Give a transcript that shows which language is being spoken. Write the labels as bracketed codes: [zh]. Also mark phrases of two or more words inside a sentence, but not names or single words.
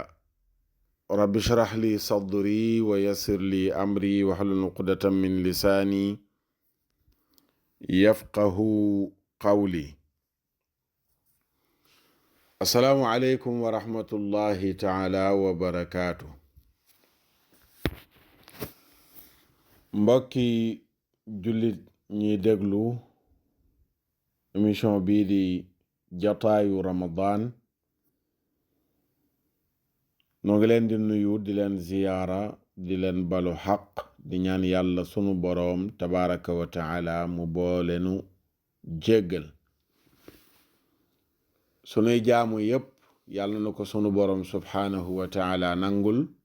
[ar] رب اشرح لي صدري ويسر لي أمري واحلل عقدة من لساني يفقه قولي. السلام عليكم ورحمة الله تعالى وبركاته. [wo] mbokki jullit ñi déglu émission bii di jataayu Ramadan noo ngi leen di nuyu di leen ziyaara di leen balu xaq di ñaan yàlla sunu boroom [ar] تبارك وتعالى [wo] mu boolenu jéggal sunuy jaamu yépp yàlla na ko sunu boroom [ar] سبحانه وتعالى [wo] nangul.